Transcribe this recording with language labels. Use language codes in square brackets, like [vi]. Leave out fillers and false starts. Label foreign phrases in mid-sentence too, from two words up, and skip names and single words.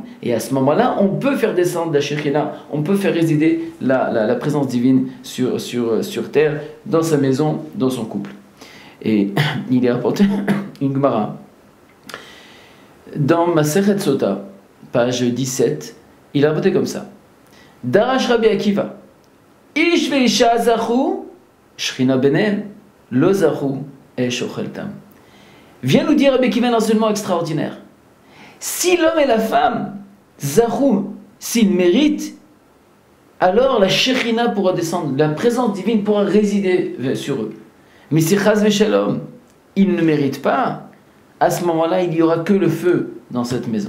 [fr] Et à ce moment-là, on peut faire descendre la Shekhinah, on peut faire résider la présence divine sur terre, dans sa maison, dans son couple. Et il est rapporté une Gemara dans Masechet Sota, page 17, il a rapporté comme ça. [he] דרש רבי עקיבא איש ואשה זכו שכינה ביניהם לא זכו אש אוכלתם. [fr] Vient nous dire Rabbi Akiva un enseignement extraordinaire. Si l'homme et la femme, zachu, s'ils méritent, alors la Shechina pourra descendre, la présence divine pourra résider sur eux. Mais si [he] chas v'shalom, [fr] ils ne méritent pas, à ce moment-là, il n'y aura que le feu dans cette maison.